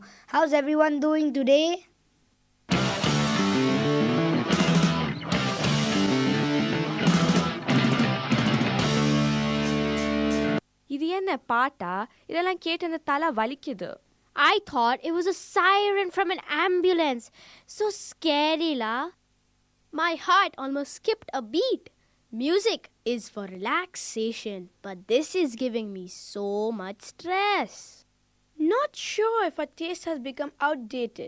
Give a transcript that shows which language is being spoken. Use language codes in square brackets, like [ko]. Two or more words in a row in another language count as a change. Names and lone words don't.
[en] How's everyone doing today? [ta] இது என்ன பாட்டா இதெல்லாம் கேட்டு அந்த தலை வலிக்குது. [en] I thought it was a siren from an ambulance. So scary, la. My heart almost skipped a beat. Music is for relaxation, but this is giving me so much stress. Not sure if our taste has become outdated.